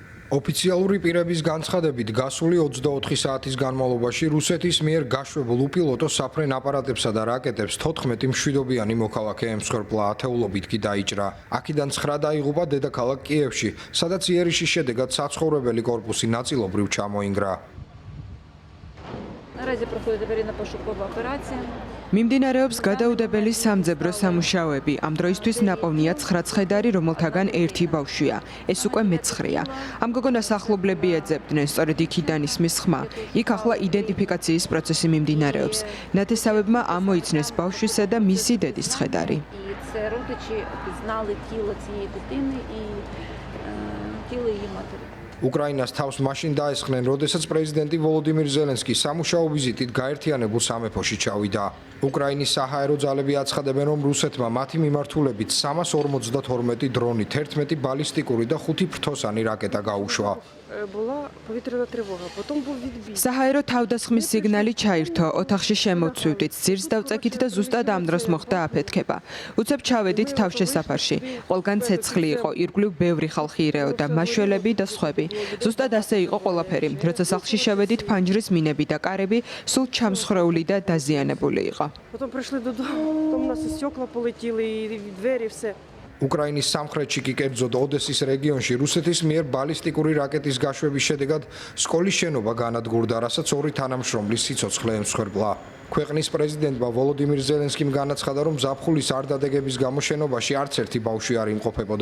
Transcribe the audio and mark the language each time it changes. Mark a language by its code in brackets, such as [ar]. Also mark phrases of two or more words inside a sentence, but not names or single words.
[ka] ოფიციალური პირების განცხადებით, გასული 24 საათის განმავლობაში რუსეთის მიერ გაშვებულ უპილოტო საფრენ აპარატებსა და რაკეტებს 14 მშვიდობიანი მოქალაქე ემსხვერპლა, ათეულობით კი დაიჭრა. აქედან 9 დაიღუპა დედაქალაქ კიევში, სადაც იერიშის შედეგად საცხოვრებელი კორპუსი ნაწილობრივ ჩამოინგრა. [uk] Наразі проходить аварійно-пошукова операція. [ka] მიმდინარეობს გადაუდებელი სამძებრო სამუშაოები. ამ დროისთვის ნაპოვნია 9 ცხედარი, რომელთაგან ერთი ბავშვია. ეს უკვე მე-9-ია. ამ გოგონას ახლობლები ეძებდნენ, სწორედ იქიდან ისმის ხმა. იქ ახლა იდენტიფიკაციის პროცესი მიმდინარეობს. ნათესავებმა ამოიცნეს ბავშვისა და მისი დედის ცხედარი. [uk] І це родичі пізнали тіло цієї дитини і тіло її матері. [ka] უკრაინას თავს მაშინ დაესხნენ, როდესაც პრეზიდენტი ვოლოდიმირ ზელენსკი სამუშაო ვიზიტით გაერთიანებულ სამეფოში ჩავიდა. უკრაინის საჰაერო ძალები აცხადებენ, რომ რუსეთმა მათი მიმართულებით 352 დრონი, 11 ბალისტიკური და 5 ფრთოსანი რაკეტა გაუშვა. [uk] Була повітряна тривога, потім був відбій. [ka] საჰაერო თავდასხმის სიგნალი ჩაირთო, ოთახში შემოვცვივდით, ძირს დავწეკით და ზუსტად ამ დროს მოხდა აფეთქება. უცებ ჩავედით თავშესაფარში. ყველგან ცეცხლი იყო, ირგვლივ ბევრი ხალხი ირეოდა, მაშველები და სხვები. ზუსტად ასე იყო ყველაფერი. როცა სახლში შევედით, ფანჯრის მინები და კარები სულ ჩამსხრეული და დაზიანებული იყო. [uk] Потім прийшли додому, там у нас і стекла полетіли, і двері, все. [ka] უკრაინის სამხრეთში კი კერძოდ ოდესის რეგიონში რუსეთის მიერ ბალისტიკური რაკეტის გაშვების შედეგად სკოლის შენობა განადგურდა, რასაც ორი თანამშრომლის სიცოცხლე ემსხვერპლა. ქვეყნის პრეზიდენტმა ვოლოდიმირ ზელენსკიმ განაცხადა, რომ ზაფხულის არ დადეგების გამო შენობაში არც ერთი ბავშვი არ იმყოფებოდა.